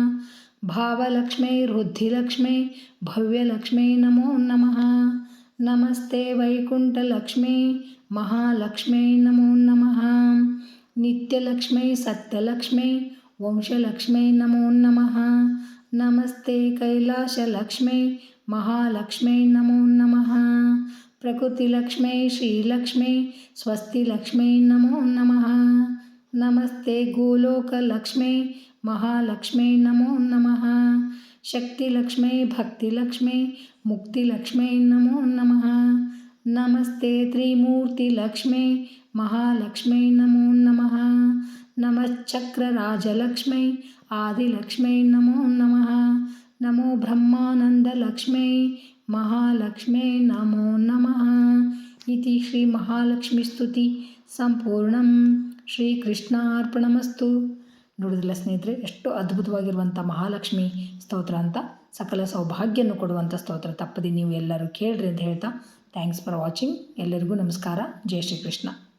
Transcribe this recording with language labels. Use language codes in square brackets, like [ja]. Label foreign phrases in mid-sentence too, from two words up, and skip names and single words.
[sa] ಭಾವಲಕ್ಷ್ಮೈ ವೃದ್ಧಿಲಕ್ಷ್ಮೈ ಭವ್ಯಲಕ್ಷ್ಮೈ ನಮೋ ನಮಃ. ನಮಸ್ತೆ ವೈಕುಂಠಲಕ್ಷ್ಮೈ ಮಹಾಲಕ್ಷ್ಮೈ ನಮೋ ನಮಃ. ನಿತ್ಯಲಕ್ಷ್ಮೈ ಸತ್ಯಲಕ್ಷ್ಮೈ ವಂಶಲಕ್ಷ್ಮೈ ನಮೋ ನಮಃ. ನಮಸ್ತೆ ಕೈಲಾಸಲಕ್ಷ್ಮೈ ಮಹಾಲಕ್ಷ್ಮೈ ನಮೋ ನಮಃ. प्रकृतिलक्ष्मै श्रीलक्ष्मै स्वस्तिलक्ष्मै नमो नमः। नमस्ते गोलोकलक्ष्मै महालक्ष्मै नमो नमः। शक्तिलक्ष्मै भक्तिलक्ष्मै मुक्तिलक्ष्मै नमो नमः। नमस्ते त्रिमूर्तिलक्ष्मै महालक्ष्मै नमो नमः। नमश्चक्रराजलक्ष्मै आदिलक्ष्मै नमो नमः। नमो ब्रह्मानन्दलक्ष्मै महालक्ष्मै नमो नमः। इति ಶ್ರೀ ಮಹಾಲಕ್ಷ್ಮಿ ಸ್ತುತಿ ಸಂಪೂರ್ಣಂ. ಶ್ರೀಕೃಷ್ಣಾರ್ಪಣಮಸ್ತು. [kn] ನೋಡಿದ್ರಲ್ಲ ಸ್ನೇಹಿತರೆ, ಎಷ್ಟು ಅದ್ಭುತವಾಗಿರುವಂಥ ಮಹಾಲಕ್ಷ್ಮಿ ಸ್ತೋತ್ರ ಅಂತ, ಸಕಲ ಸೌಭಾಗ್ಯವನ್ನು ಕೊಡುವಂಥ ಸ್ತೋತ್ರ. ತಪ್ಪದೆ ನೀವು ಎಲ್ಲರೂ ಕೇಳ್ರಿ ಅಂತ ಹೇಳ್ತಾ [en] thanks for watching. [kn] ಎಲ್ಲರಿಗೂ ನಮಸ್ಕಾರ. ಜೈ ಶ್ರೀಕೃಷ್ಣ.